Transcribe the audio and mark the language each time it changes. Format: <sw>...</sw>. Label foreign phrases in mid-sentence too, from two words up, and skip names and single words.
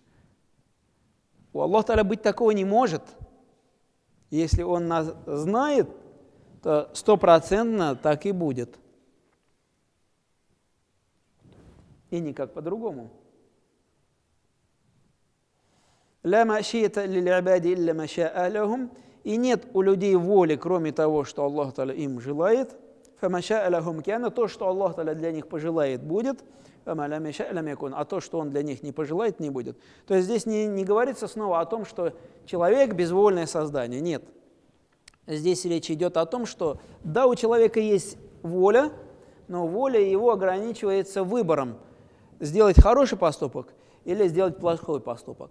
<ru>У Аллаха Тааля быть такого не может. Если Он нас знает, то 100% так и будет. И никак по-другому.</ru> <ar>«لا مشيئة للعباد إلا ما شاء لهم».</ar> <ru>И нет у людей воли, кроме того, что Аллах Тааля им желает.</ru> <ar>«فما شاء لهم كان».</ar> <ru>То, что Аллах Тааля для них пожелает, будет.</ru> <ar>«فما لم يشأ لم يكن».</ar> <ru>А то, что Он для них не пожелает, не будет. То есть здесь не говорится снова о том, что человек безвольное создание. Нет. Здесь речь идет о том, что да, у человека есть воля, но воля его ограничивается выбором. Сделать хороший поступок или сделать плохой поступок.</ru>